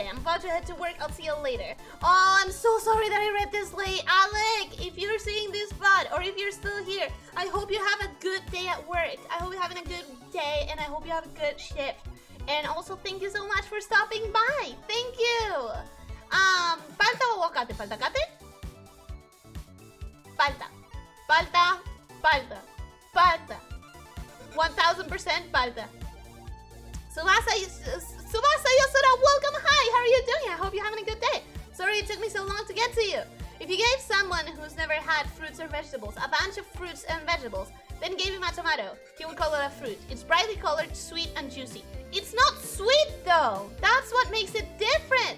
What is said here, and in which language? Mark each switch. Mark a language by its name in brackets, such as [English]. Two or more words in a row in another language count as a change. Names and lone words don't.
[English] I'm about to head to work. I'll see you later. Oh, I'm so sorry that I read this late. Alec, if you're seeing this VOD or if you're still here, I hope you have a good day at work. I hope you're having a good day and I hope you have a good shift. And also, thank you so much for stopping by. Thank you. [Spanish] Falta aguacate. Falta acate? Falta. 1000% falta. [English] Subasa Yosura, welcome. Hi, how are you doing? I hope you're having a good day. Sorry it took me so long to get to you. If you gave someone who's never had fruits or vegetables a bunch of fruits and vegetables, then gave him a tomato, he would call it a fruit. It's brightly colored, sweet, and juicy. It's not sweet though. That's what makes it different.